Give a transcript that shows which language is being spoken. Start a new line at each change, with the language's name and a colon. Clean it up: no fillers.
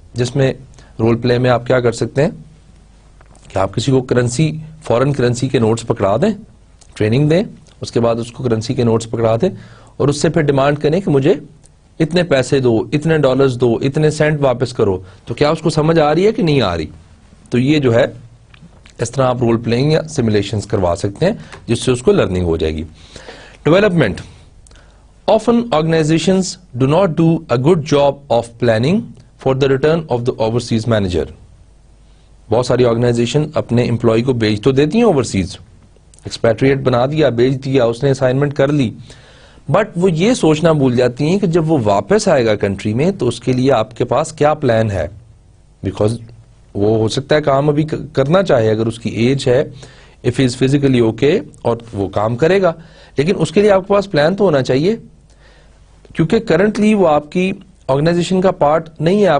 Urdu: جس میں role play میں آپ کیا کر سکتے ہیں کہ آپ کسی کو کرنسی, فورن کرنسی کے نوٹس پکڑا دیں, ٹریننگ دیں, اس کے بعد اس کو کرنسی کے نوٹس پکڑا دیں اور اس سے پھر ڈیمانڈ کریں کہ مجھے اتنے پیسے دو, اتنے ڈالرز دو, اتنے سینٹ واپس کرو. تو کیا اس کو سمجھ آ رہی ہے کہ نہیں آ رہی. تو یہ جو ہے اس طرح آپ رول پلئنگ یا سیمولیشنز کروا سکتے ہیں جس سے اس کو لرننگ ہو جائے گی. Development.
English: Often organizations do not do a good job of planning for the return of the overseas manager.
Urdu: بہت ساری آرگنائزیشن اپنے امپلائی کو بیچ تو دیتی ہیں اوورسیز, ایکسپیٹریٹ بنا دیا, بیچ دیا, اس نے اسائنمنٹ کر لی, بٹ وہ یہ سوچنا بھول جاتی ہیں کہ جب وہ واپس آئے گا کنٹری میں تو اس کے لیے آپ کے پاس کیا پلان ہے. بیکاز وہ ہو سکتا ہے کام ابھی کرنا چاہے, اگر اس کی ایج ہے, اف از فزیکلی اوکے, اور وہ کام کرے گا, لیکن اس کے لیے آپ کے پاس پلان تو ہونا چاہیے, کیونکہ کرنٹلی وہ آپ کی آرگنائزیشن کا پارٹ نہیں ہے.